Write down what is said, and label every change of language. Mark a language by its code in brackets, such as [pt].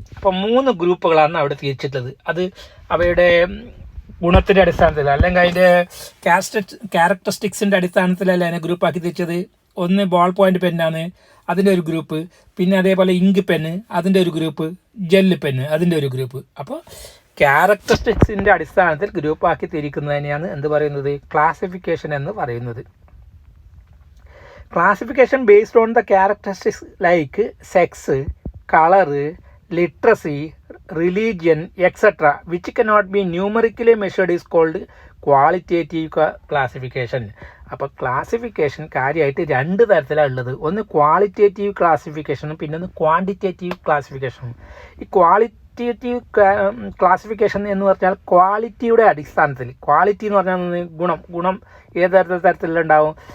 [ml] അപ്പോൾ 3 ഗ്രൂപ്പുകളാണ് അവിടെ തിരിച്ചിട്ടുള്ളത്. അത് അവയുടെ ഗുണത്തിൻ്റെ അടിസ്ഥാനത്തിൽ, അല്ലെങ്കിൽ അതിൻ്റെ ക്യാരക്ടറിസ്റ്റിക്സിൻ്റെ അടിസ്ഥാനത്തിലല്ല അതിനെ ഗ്രൂപ്പാക്കി തിരിച്ചത്. ഒന്ന് ബോൾ പോയിൻ്റ് പെന്നാണ്, അതിൻ്റെ ഒരു ഗ്രൂപ്പ്. പിന്നെ അതേപോലെ ഇങ്ക് പെന്ന്, അതിൻ്റെ ഒരു ഗ്രൂപ്പ്. ജെല്ല് പെന്ന്, അതിൻ്റെ ഒരു ഗ്രൂപ്പ്. അപ്പോൾ ക്യാരക്ടറിസ്റ്റിക്സിൻ്റെ അടിസ്ഥാനത്തിൽ ഗ്രൂപ്പാക്കി തിരിക്കുന്നതിനെയാണ് എന്ത് പറയുന്നത്? ക്ലാസിഫിക്കേഷൻ എന്ന് പറയുന്നത്. [en] Classification based on the characteristics like sex, color, literacy, religion, etc., which cannot be numerically measured, is called qualitative classification. [ml] അപ്പോൾ ക്ലാസിഫിക്കേഷൻ കാര്യമായിട്ട് 2 തരത്തിലാണ് ഉള്ളത്. ഒന്ന് ക്വാളിറ്റേറ്റീവ് ക്ലാസിഫിക്കേഷനും പിന്നെ ഒന്ന് ക്വാണ്ടിറ്റേറ്റീവ് ക്ലാസിഫിക്കേഷനും. ഈ ക്വാളിറ്റേറ്റീവ് ക്ലാസിഫിക്കേഷൻ എന്ന് പറഞ്ഞാൽ ക്വാളിറ്റിയുടെ അടിസ്ഥാനത്തിൽ. ക്വാളിറ്റി എന്ന് പറഞ്ഞാൽ ഗുണം ഏത് തരത്തിലുണ്ടാവും?